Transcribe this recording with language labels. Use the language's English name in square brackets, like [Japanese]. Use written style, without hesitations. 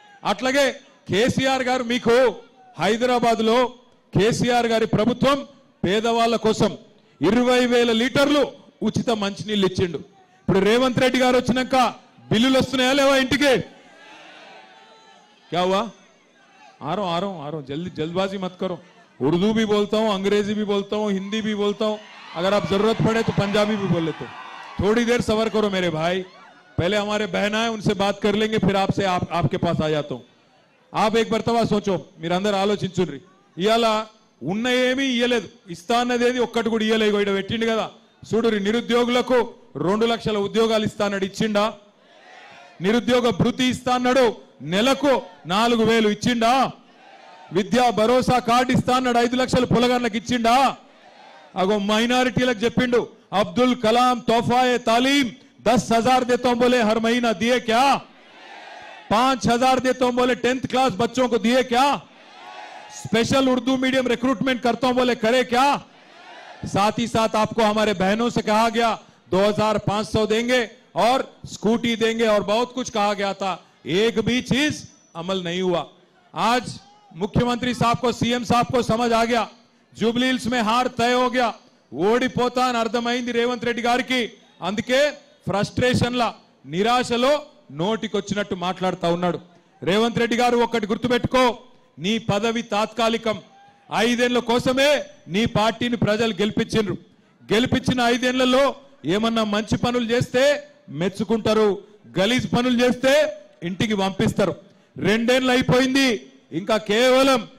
[Telugu] అట్లాగే కేసీఆర్ గారు మీకు హైదరాబాద్ లో కేసీఆర్ గారి ప్రభుత్వం పేదవాళ్ళ కోసం 20,000 లీటర్లు ఉచిత మంచినీళ్ళు ఇచ్చిండు. ఇప్పుడు రేవంత్ రెడ్డి గారు వచ్చినాక బిల్లులు వస్తున్నాయా లేవా ఇంటికి? [Hindi] क्या हुआ? आ रहा हूं जल्दबाजी मत करो. उर्दू भी बोलता हूं, अंग्रेजी भी बोलता हूं, हिंदी भी बोलता हूं, अगर आप जरूरत पड़े तो पंजाबी भी बोल लेते. थोड़ी देर सबर करो मेरे भाई. पहले हमारे बहन आए, उनसे बात कर लेंगे, फिर आपसे आपके पास आ जाता हूं. आप एक मरतबा सोचो, [Telugu] మీరు అందరూ ఆలోచించుండ్రి. ఇయాల ఉన్న ఏమీ ఇయ్యలేదు, ఇస్తా అన్నదేది ఒక్కటి కూడా ఇయ్యలేదు. ఇక్కడ పెట్టిండు కదా చూడురి, నిరుద్యోగులకు 2 లక్షల ఉద్యోగాలు ఇస్తా అన్నాడు, ఇచ్చిండా? నిరుద్యోగ భృతి ఇస్తా అన్నాడు, నెలకు 4,000 ఇచ్చిండా? విద్యా భరోసా కార్డు ఇస్తా అన్నాడు, 5 లక్షలు పొలగాళ్ళకి ఇచ్చిండా? అగో మైనారిటీలకు చెప్పిండు, [Hindi] అబ్దుల్ కలాం తోఫాయే తాలీం 10,000 देता हूं बोले हर महीना, दिए क्या? 5,000 देता हूं बोले 10th क्लास बच्चों को, दिए क्या? स्पेशल उर्दू मीडियम रिक्रूटमेंट करता हूं बोले, करे क्या? साथ ही साथ आपको हमारे बहनों से कहा गया 2,500 देंगे और स्कूटी देंगे और बहुत कुछ कहा गया था, एक भी चीज अमल नहीं हुआ. आज मुख्यमंत्री साहब को, सीएम साहब को समझ आ गया, జూబ్లీహిల్స్ में हार तय हो गया, [Telugu] ఓడిపోతా అని అర్థమైంది రేవంత్ రెడ్డి గారికి. అందుకే ఫ్రస్ట్రేషన్ లా, నిరాశలో నోటికొచ్చినట్టు మాట్లాడుతూ ఉన్నాడు. రేవంత్ రెడ్డి గారు ఒక్కటి గుర్తుపెట్టుకో, నీ పదవి తాత్కాలికం. 5 ఏళ్ల కోసమే నీ పార్టీని ప్రజలు గెలిపించిండ్రు. గెలిపించిన 5 ఏళ్లలో ఏమన్నా మంచి పనులు చేస్తే మెచ్చుకుంటారు, గలీజ్ పనులు చేస్తే ఇంటికి పంపిస్తారు. 2 ఏళ్ళు అయిపోయింది, ఇంకా కేవలం